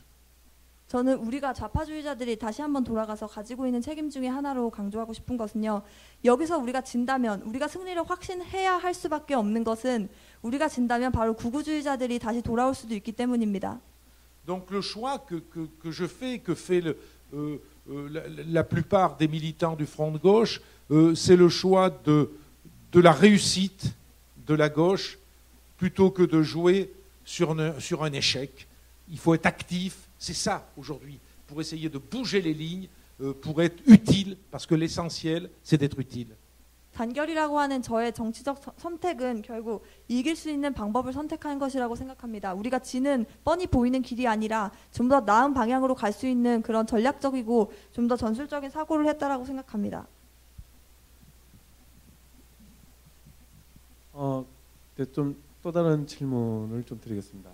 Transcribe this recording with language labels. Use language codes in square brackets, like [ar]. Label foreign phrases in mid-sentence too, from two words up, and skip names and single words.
[ko] 저는 우리가 좌파주의자들이 다시 한번 돌아가서 가지고 있는 책임 중에 하나로 강조하고 싶은 것은요. 여기서 우리가 진다면, 우리가 승리를 확신해야 할 수밖에 없는 것은 우리가 진다면 바로 극우주의자들이 다시 돌아올 수도 있기 때문입니다. [fr] Donc le choix que fait la plupart des militants du Front de gauche, c'est le choix de la réussite de la gauche plutôt que de jouer sur un échec. Il faut être actif, c'est ça aujourd'hui, pour essayer de bouger les lignes, pour être utile, parce que l'essentiel, c'est d'être utile. [ko] 단결이라고 하는 저의 정치적 선택은 결국 이길 수 있는 방법을 선택하는 것이라고 생각합니다. 우리가 지는 뻔히 보이는 길이 아니라 좀 더 나은 방향으로 갈 수 있는 그런 전략적이고 좀 더 전술적인 사고를 했다라고 생각합니다. 좀 또 다른 질문을 좀 드리겠습니다.